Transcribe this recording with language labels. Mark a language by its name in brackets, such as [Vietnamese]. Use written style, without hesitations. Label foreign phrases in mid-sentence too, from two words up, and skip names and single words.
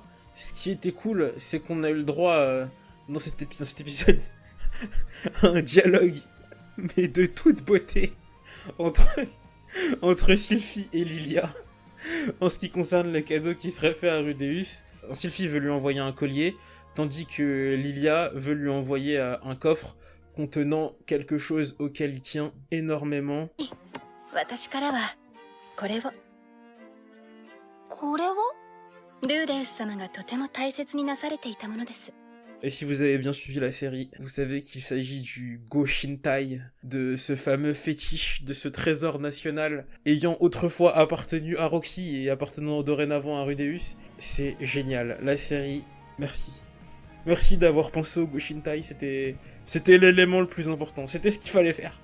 [French] Ce qui était cool, c'est qu'on a eu le droit, dans cet épisode, à un dialogue, mais de toute beauté, entre Sylphie et Lilia, en ce qui concerne le cadeau qui serait fait à Rudeus. Sylphie veut lui envoyer un collier, tandis que Lilia veut lui envoyer un coffre contenant quelque chose auquel il tient énormément. [Japanese] 私からはこれを。これを？ルーデウス様がとても大切になされていたものです。 [French] Et si vous avez bien suivi la série, vous savez qu'il s'agit du Goshintai, de ce fameux fétiche, de ce trésor national ayant autrefois appartenu à Roxy et appartenant dorénavant à Rudeus. C'est génial, la série, merci. Merci d'avoir pensé au Goshintai, c'était l'élément le plus important, c'était ce qu'il fallait faire.